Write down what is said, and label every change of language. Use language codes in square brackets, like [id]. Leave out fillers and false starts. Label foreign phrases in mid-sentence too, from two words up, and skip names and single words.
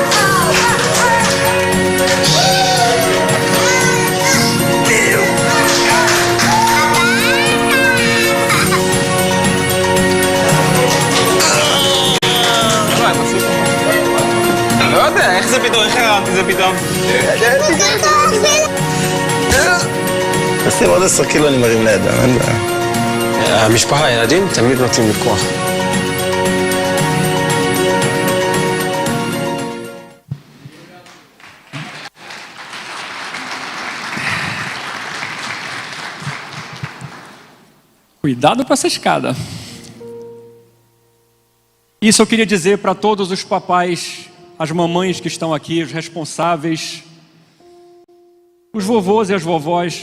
[he] לא יודע, איך זה פתאום? איך הרמתי זה פתאום? נשים עוד 10 קילו אני מרים לידם, אין בעיה. המשפחה, הילדים, תמיד נותנים לי כוח. [pt] Cuidado com essa escada. Isso eu queria dizer para todos os papais, as mamães que estão aqui, os responsáveis, os vovôs e as vovós.